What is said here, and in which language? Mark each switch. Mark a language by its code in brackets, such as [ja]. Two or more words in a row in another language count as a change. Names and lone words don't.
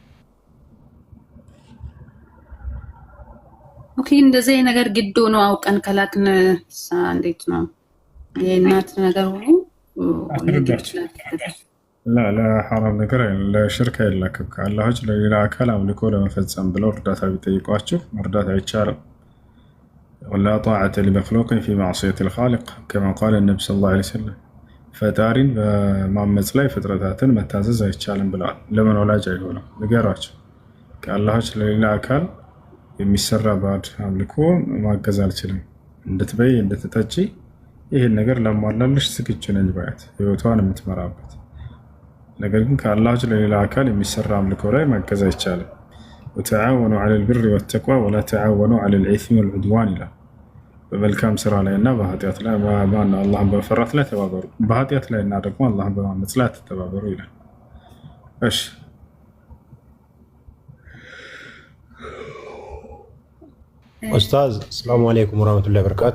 [am] ኦኬ። እንደዚህ ነገር ግድ ሆኖ አውቀን ከላክን እንዴት ነው የእናት ነገር ሆኖ ለሐራም ነገር ለሽርክ አይላክም። ከአላህ ውጭ ለሌላ አካል አምልኮ ለመፈጸም ብለው እርዳታ ቢጠይቋችሁ መርዳት አይቻልም። [ar] ولا طاعة لمخلوق في معصية الخالق كما قال النبي صلى الله عليه وسلم. [am] ፈጣሪን በማመጽ ላይ ፍጥረታትን መታዘዝ አይቻልም ብለዋል። ለምን ወላጅ አይሆንም? ንገሯቸው። ከአላህ ውጭ ለሌላ አካል የሚሰራ ባዕድ አምልኮ ማገዝ አልችልም። እንድትበይ እንድትጠጪ ይህን ነገር ላሟላልሽ ዝግጁ ነኝ ባያት ህይወቷን የምትመራበት። ነገር ግን ከአላህ ውጭ ለሌላ አካል የሚሰራ አምልኮ ላይ ማገዝ አይቻልም። [ar] وتعاونوا على البر والتقوى ولا تعاونوا على الإثم والعدوان لا. [am] በመልካም ስራ ላይ እና በኃጢአት ላይ አላህን በመፍራት ላይ ተባበሩ፣ በኃጢአት ላይ እና ደግሞ አላህን በማመጽ ላይ ተባበሩ ይላል። እሺ [ar] أستاذ السلام عليكم ورحمة الله وبركاته።